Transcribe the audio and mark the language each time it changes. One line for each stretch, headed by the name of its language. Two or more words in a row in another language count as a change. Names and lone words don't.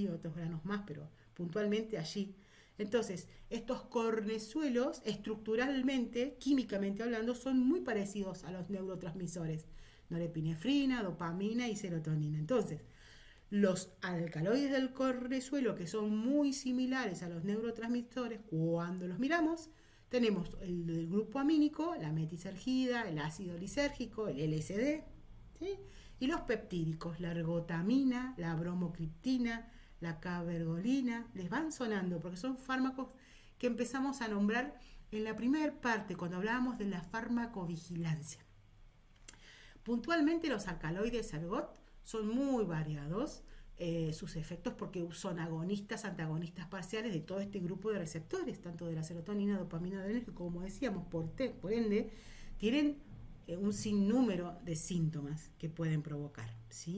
Spanish: Otros granos más, pero puntualmente allí. Entonces, estos cornezuelos, estructuralmente, químicamente hablando, son muy parecidos a los neurotransmisores, norepinefrina, dopamina y serotonina. Entonces, los alcaloides del cornezuelo, que son muy similares a los neurotransmisores, cuando los miramos, tenemos el grupo amínico, la metisergida, el ácido lisérgico, el LSD, ¿sí? Y los peptídicos, la ergotamina, la bromocriptina, la cabergolina, les van sonando porque son fármacos que empezamos a nombrar en la primera parte cuando hablábamos de la farmacovigilancia. Puntualmente los alcaloides ergot son muy variados sus efectos porque son agonistas, antagonistas parciales de todo este grupo de receptores, tanto de la serotonina, dopamina, adrenérgico, como decíamos, por ende, tienen un sinnúmero de síntomas que pueden provocar, ¿sí?